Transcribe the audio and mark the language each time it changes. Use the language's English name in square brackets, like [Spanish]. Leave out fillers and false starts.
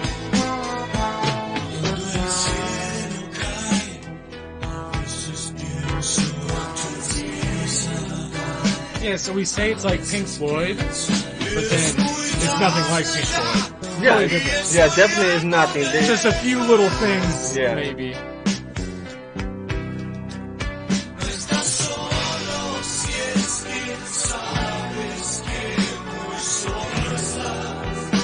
[Spanish] Cuando el cielo cae, a veces pienso en tu risa. [English] Yeah, so we say it's like Pink Floyd, but then it's nothing like Pink Floyd. Yeah, Totally different. yeah, definitely is nothing. They, Just a few little things, Yeah. maybe. [Spanish] No estás solo si es que sabes que muy solo estás.